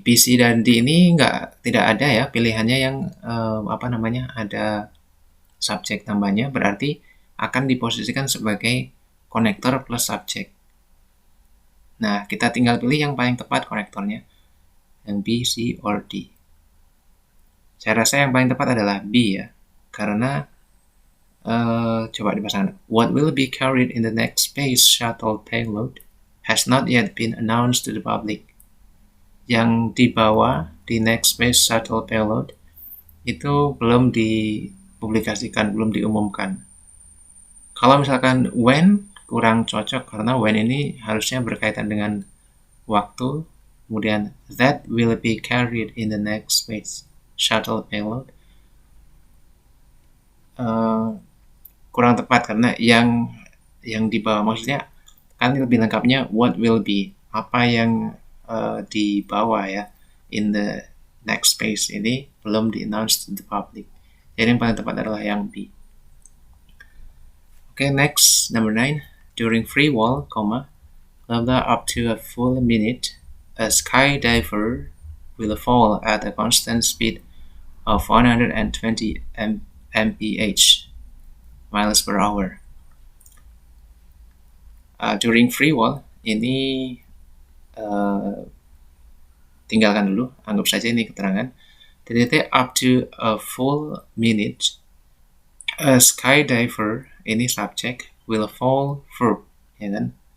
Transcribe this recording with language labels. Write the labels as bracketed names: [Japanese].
[Indonesian] B, C, dan D ini tidak ada ya pilihannya yang ada subjek tambahnya, berarti akan diposisikan sebagai konektor plus subjek. Nah, kita tinggal pilih yang paling tepat konektornya, yang B, C, or D. Saya rasa yang paling tepat adalah B ya, karena coba dipasangkan. [English] What will be carried in the next space shuttle payload has not yet been announced to the public. [Indonesian] Yang dibawa di [English] next space shuttle payload [Indonesian] itu belum dipublikasikan, belum diumumkan. Kalau misalkan when, kurang cocok karena when ini harusnya berkaitan dengan waktu. Kemudian [English] that will be carried in the next space shuttle payload [Indonesian] kurang tepat, karena yang dibawa, maksudnya kan lebih lengkapnya [English] what will be, [Indonesian] apa yang dibawa ya [English] in the next space, [Indonesian] ini belum di-announce [English] to the public. [Indonesian] Jadi yang paling tepat adalah yang B. [English] Okay, next, number 9. During free fall, blah blah up to a full minute, a skydiver will fall at a constant speed of 120 mph, miles per hour. During free fall, [Indonesian] ini tinggalkan dulu, anggap saja ini keterangan. [English] Titik up to a full minute, a skydiver, [Indonesian] ini subjek, [English] will fall, verb, ya kan?